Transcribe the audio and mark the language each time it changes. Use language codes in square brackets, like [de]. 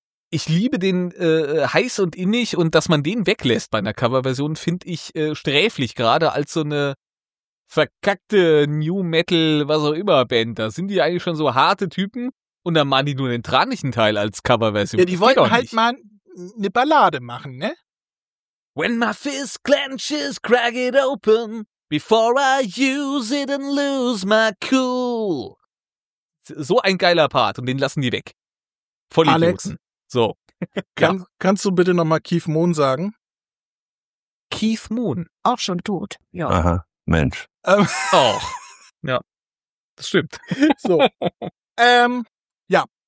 [de] Ich liebe den heiß und innig und dass man den weglässt bei einer Coverversion, finde ich sträflich, gerade als so eine verkackte New Metal, was auch immer Band. Da sind die eigentlich schon so harte Typen und dann machen die nur den tranigen Teil als Coverversion. Ja, die wollten halt mal eine Ballade machen, ne? [en] When my fist clenches, crack it open, before I use it and lose my cool. [de] So ein geiler Part und den lassen die weg. Voll Alex. Idioten. So. Kannst du bitte nochmal Keith Moon sagen? Keith Moon. Auch schon tot, ja. Aha, Mensch. Auch. Ja. Das stimmt. So. ja.